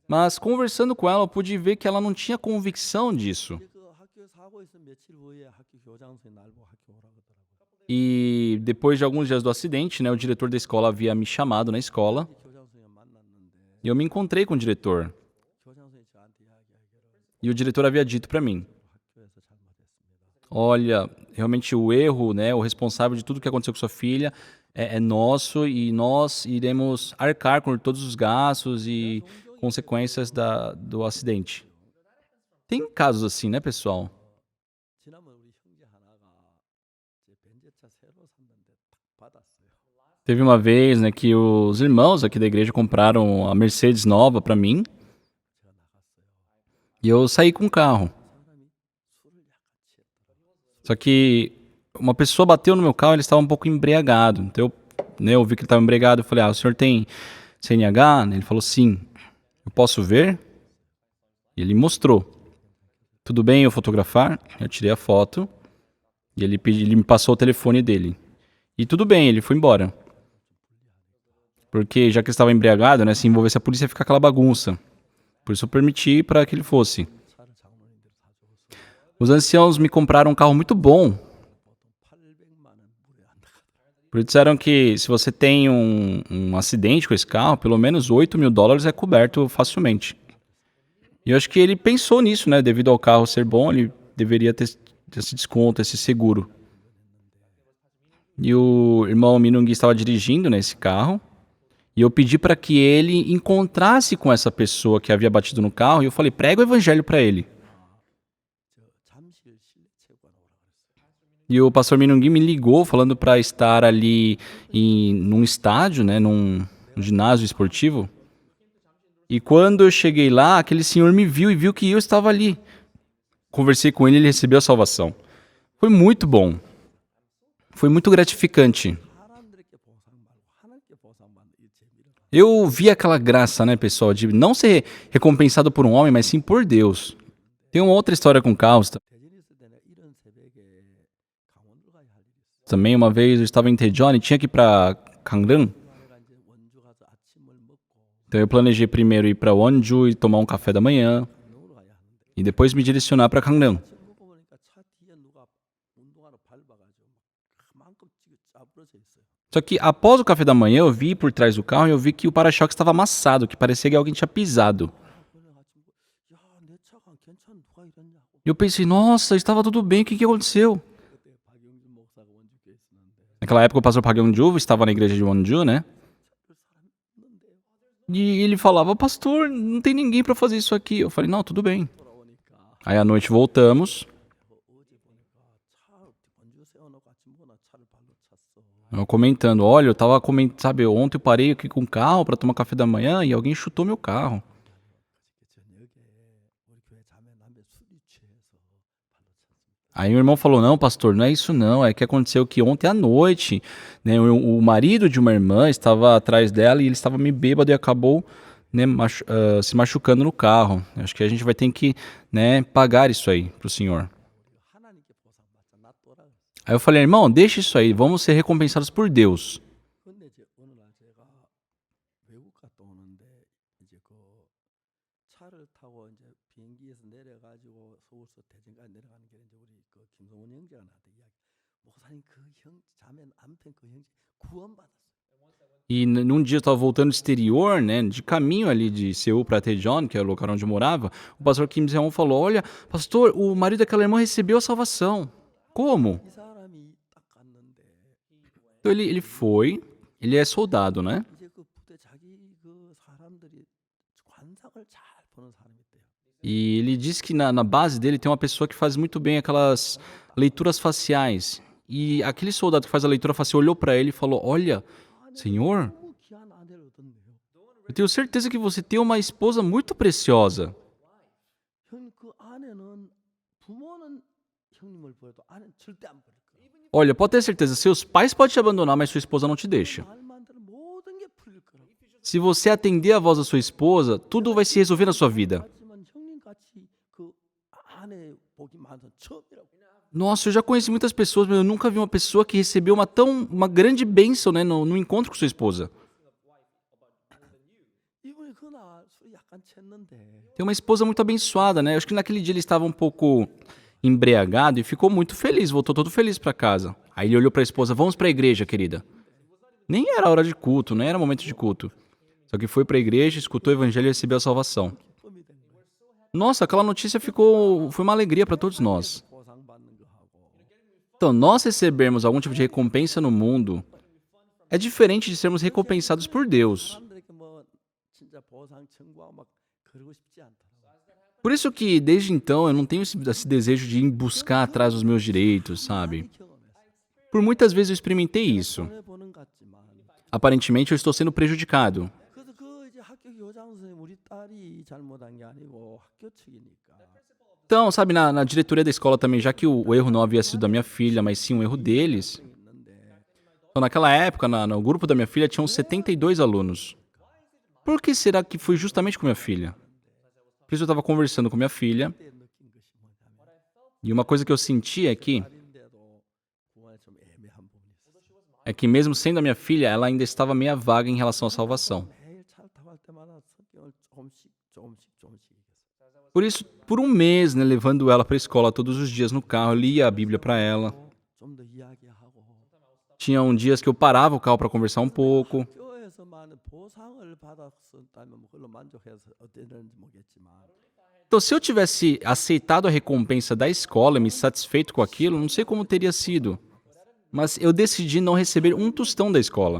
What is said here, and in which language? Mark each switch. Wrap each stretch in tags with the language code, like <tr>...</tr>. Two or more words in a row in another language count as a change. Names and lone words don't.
<pt>Mas conversando com ela, eu pude ver que ela não tinha convicção disso.</pt> <ko>근데 그 학교 사고 있은 며칠 후에 학교 교장선생이 날 보고 학교 오라 그러더라고요.</ko> <pt>E depois de alguns dias do acidente, né, o diretor da escola havia me chamado na escola.</pt> <ko>교장선생을 만났는데</ko> <pt>E eu me encontrei com o diretor.</pt> <ko>교장선생이 저한테 이야기하기를</ko> <pt>E o diretor havia dito para mim:</pt> <ko>학교에서 잘못했습니다.</ko> <pt>olha, realmente o erro, né, o responsável de tudo que aconteceu com sua filha é nosso e nós iremos arcar com todos os gastos e consequências do acidente. Tem casos assim, né, pessoal?</pt> <ko>지난번 우리 형제 하나가 제 벤제차 새로 샀는데 딱 받았어요.</ko> <pt>Teve uma vez, né, que os irmãos aqui da igreja compraram a Mercedes nova para mim</pt> <ko>제가 나갔어요.</ko> <pt>e eu saí com o carro.</pt> <ko>사람이 술을 약간 취했더라고요.</ko> <pt>Só que uma pessoa bateu no meu carro, ele estava um pouco embriagado. Então eu vi que ele estava embriagado, eu falei: o senhor tem CNH? Ele falou: sim. Eu posso ver? E ele mostrou. Tudo bem eu fotografar? Eu tirei a foto e ele me passou o telefone dele. E tudo bem, ele foi embora. Porque já que ele estava embriagado, né, se envolvesse a polícia ia ficar aquela bagunça. Por isso eu permiti para que ele fosse.</pt> <ko>차를 장로님들 사주었어요.</ko> <pt>Os anciãos me compraram um carro muito bom.</pt> <ko>보통 800만 원 무료한다.</ko> <pt>Por isso disseram que se você tem um acidente com esse carro, pelo menos $8.000 é coberto facilmente. E eu acho que ele pensou nisso, né? Devido ao carro ser bom, ele deveria ter esse desconto, esse seguro. E o irmão Minungui estava dirigindo nesse carro. E eu pedi para que ele encontrasse com essa pessoa que havia batido no carro. E eu falei: prega o evangelho para ele.</pt> <ko>저 잠실 실내체육관 오라 그랬어요.</ko> <pt>E o pastor Minungui me ligou falando para estar ali num estádio, né, num ginásio esportivo. E quando eu cheguei lá, aquele senhor me viu e viu que eu estava ali. Conversei com ele e ele recebeu a salvação. Foi muito bom. Foi muito gratificante.</pt> <ko>사람들에게 보상 말고 하나님께 보상받는 이 재미를 봐.</ko> <pt>Eu vi aquela graça, né, pessoal, de não ser recompensado por um homem, mas sim por Deus. Tem uma outra história com carros</pt> <ko>대전에 있을 때는 이런 새벽에 강원도 가야 할 일이 있어요.</ko> <pt>também. Uma vez eu estava em Daejeon e tinha que ir para Gangneung.</pt> <ko>내가 이제 원주 가서 아침을 먹고</ko> <pt>Então eu planejei primeiro ir para Wonju e tomar um café da manhã</pt> <ko>강릉으로 가야 하는데</ko> <pt>e depois me direcionar para Gangneung.</pt> <ko>아침 먹고 보니까 차 뒤에 누가 운동화로 밟아가지고 막 그만큼 짜부러져 있어요.</ko> <pt>Só que após o café da manhã eu vi por trás do carro e eu vi que o para-choque estava amassado, que parecia que alguém tinha pisado.</pt> <ko>그래 아침 야내 차가 괜찮은 누가 이랬냐고.</ko> <pt>E eu pensei: nossa, estava tudo bem, o que aconteceu?</pt> <ko>그때 박영준 목사가 원주교에 있었는데</ko> <pt>Naquela época o pastor Park Young-ju estava na igreja de Wonju, né?</pt> <ko>그 사람 있는데</ko> <pt>E ele falava: pastor, não tem ninguém para fazer isso aqui. Eu falei: não, tudo bem.</pt> <ko>돌아오니까</ko> <pt>Aí à noite voltamos,</pt> <ko>어제 보니까 차 원주 세워놓고 아침 먹고 나 차를 발로 찼어.</ko> <pt>eu comentando: olha, eu tava comentando, sabe, ontem eu parei aqui com o carro para tomar café da manhã e alguém chutou meu carro.</pt> <ko>저녁에 우리 교회 자매 남매 술이 취해서 발로 찼습니다.</ko> <pt>Aí meu irmão falou: não, pastor, não é isso não, é que aconteceu que ontem à noite, né, o marido de uma irmã estava atrás dela e ele estava meio bêbado e acabou, né, se machucando no carro. Eu acho que a gente vai ter que, né, pagar isso aí pro senhor.</pt> <ko>우리가 하나님께 보상받자 놔둬라.</ko> <pt>Aí eu falei: irmão, deixa isso aí, vamos ser recompensados por Deus.</pt> <ko>근데 이제 어느 날 제가 외국 갔다 오는데 이제 그 차를 타고 이제 비행기에서 내려 가지고 서울서 대전까지 내려가는 길에 이제 우리 그 김성훈 형제가 나한테 이야기. 목사님 그 형 자매 남편 그 형제 구원받았어요.</ko> <pt>E num dia eu estava voltando do exterior, né, de caminho ali de Seul para Daejeon, que é o lugar onde eu morava, o pastor Kim Seon falou: Olha, pastor, o marido daquela irmã recebeu a salvação. Como?</pt> <ko>이 사람이 딱 갔는데</ko> <pt>Então ele foi, ele é soldado, né?</pt> <ko>이제 그 부대 자기 그 사람들이 관상을 잘 보는 사람이 있대요.</ko> <pt>E ele disse que na base dele tem uma pessoa que faz muito bem aquelas leituras faciais. E aquele soldado que faz a leitura facial olhou para ele e falou: Olha, Senhor,</pt> <ko>너무 귀한 아내를 얻었네요.</ko> <pt>eu tenho certeza que você tem uma esposa muito preciosa.</pt> <ko>형 그 아내는 부모는 형님을 버려도 아내는 절대 안 버릴 거예요.</ko> <pt>Olha, pode ter certeza, seus pais podem te abandonar, mas sua esposa não te deixa.</pt> <ko>말만 들으면 모든 게 풀릴 거라고.</ko> <pt>Se você atender a voz da sua esposa, tudo vai se resolver na sua vida.</pt> <ko>하지만 형님 같이 그 아내 복이 많은 사람 처음이라고.</ko> <pt>Nossa, eu já conheci muitas pessoas, mas eu nunca vi uma pessoa que recebeu uma grande bênção, né, no encontro com sua esposa.</pt> <ko>이분이 그날 술이 약간 챘는데</ko> <pt>Tem uma esposa muito abençoada, né? Eu acho que naquele dia ele estava um pouco embriagado e ficou muito feliz, voltou todo feliz para casa. Aí ele olhou para a esposa: Vamos para a igreja, querida. Nem era hora de culto, nem era momento de culto. Só que foi para a igreja, escutou o evangelho e recebeu a salvação.</pt> <ko>기쁨이 된 거예요.</ko> <pt>Nossa, aquela notícia foi uma alegria para todos nós.</pt> <ko>보상받는 거 하고</ko> <pt>Então, nós recebermos algum tipo de recompensa no mundo é diferente de sermos recompensados por Deus.</pt> <ko>사람들에게 뭐 진짜 보상 청구하고 막 그러고 싶지 않더라고요.</ko> <pt>Por isso que, desde então, eu não tenho esse desejo de ir buscar atrás dos meus direitos, sabe?</pt> <ko>많이 경험했어요.</ko> <pt>Por muitas vezes eu experimentei isso.</pt> <ko>손해 보는 것 같지만</ko> <pt>Aparentemente, eu estou sendo prejudicado.</pt> <ko>그래서 그 이제 학교 교장 선생님 우리 딸이 잘못한 게 아니고 학교 측이니까</ko> <pt>Então, sabe, na diretoria da escola também, já que o erro não havia sido da minha filha, mas sim um erro deles.</pt> <ko>있는데</ko> <pt>Então, naquela época, no grupo da minha filha, tinham 72 alunos. Por que será que foi justamente com minha filha? Por isso eu estava conversando com minha filha,</pt> <ko>그때 느낀 것이 뭐냐면</ko> <pt>e uma coisa que eu senti</pt> <ko>딸인데도 구원에 좀 애매한 부분이 있어요.</ko> <pt>é que mesmo sendo a minha filha, ela ainda estava meia vaga em relação à salvação.</pt> <ko>매일 차를 타고 갈 때마다 성경을 조금씩 얘기했어요.</ko> <pt>Por isso, por um mês, né, levando ela para a escola todos os dias no carro, eu lia a Bíblia para ela.</pt> <ko>좀 더 이야기하고</ko> <pt>Tinham dias que eu parava o carro para conversar um pouco.</pt> <ko>학교에서만 보상을 받았었다면 뭐 그걸로 만족해서 어땠는지 모르겠지만</ko> <pt>Então, se eu tivesse aceitado a recompensa da escola e me satisfeito com aquilo, não sei como teria sido. Mas eu decidi não receber um tostão da escola.</pt>